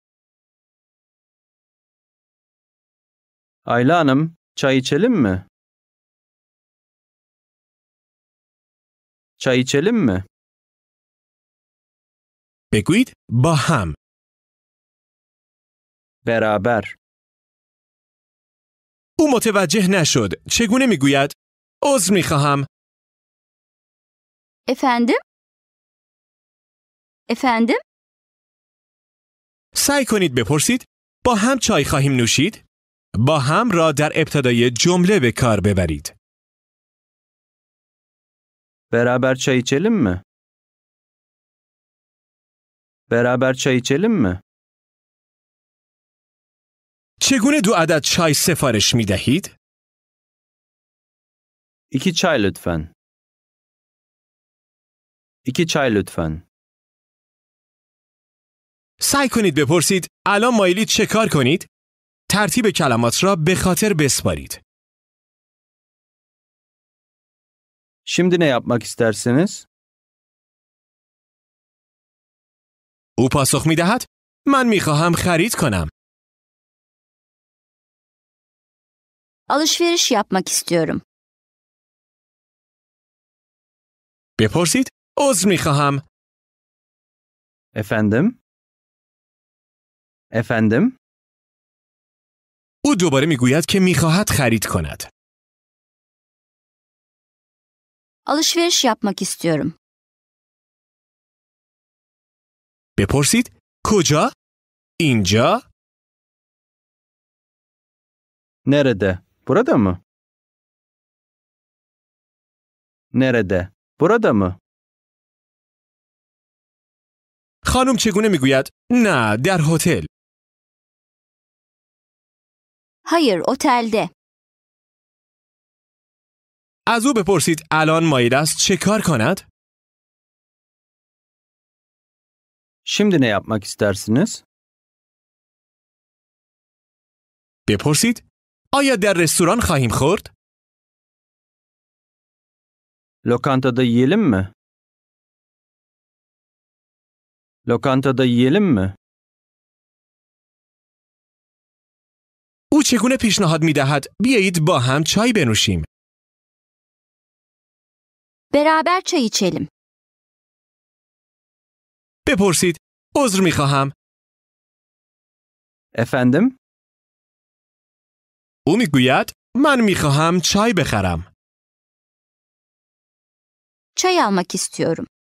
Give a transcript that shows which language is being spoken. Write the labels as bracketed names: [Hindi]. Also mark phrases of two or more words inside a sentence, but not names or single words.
[Turkish] Ayla Hanım, çay içelim mi? Çay içelim mi? [Persian] بگویید با هم. [Turkish] Beraber. [Persian] او متوجه نشد. چگونه می گوید؟ عذر می خواهم. [Turkish] Efendim? Efendim? [Persian] سعی کنید بپرسید با هم چای خواهیم نوشید؟ با هم را در ابتدای جمله به کار ببرید. [Turkish] Beraber çay içelim mi? Beraber çay içelim mi? [Persian] چگونه 2 عدد چای سفارش می دهید؟ [Turkish] 2 çay lütfen. 2 çay lütfen. [Persian] سعی کنید بپرسید الان مایلید چه کار کنید؟ ترتیب کلمات را به خاطر بسپارید. [Turkish] Şimdi ne yapmak istersiniz? [Persian] او پاسخ می دهد من می خواهم خرید کنم. [Turkish] Alışveriş yapmak istiyorum. [Persian] بپرسید عذر می خواهم. [Turkish] Efendim? Efendim? [Persian] او دوباره می گوید که می خواهد خرید کند. [Turkish] Alışveriş yapmak istiyorum. [Persian] بپرسید کجا؟ اینجا؟ [Turkish] Nerede? Burada mı? Nerede? Burada mı? [Persian] خانم چگونه می گوید؟ نه، در هتل. [Turkish] Hayır, otelde. [Persian] از او بپرسید الان مایل است چه کار کند؟ [Turkish] Şimdi ne yapmak istersiniz? [Persian] بپرسید آیا در رستوران خواهیم خورد؟ [Turkish] Lokantada yiyelim mi? Lokantada yiyelim mi? [Persian] او چگونه پیشنهاد می دهد بیایید با هم چای بنوشیم؟ [Turkish] Beraber çay içelim. [Persian] بپرسید عذر می خواهم. [Turkish] Efendim? [Persian] او می گوید من می خواهم چای بخرم. [Turkish] Çay almak istiyorum.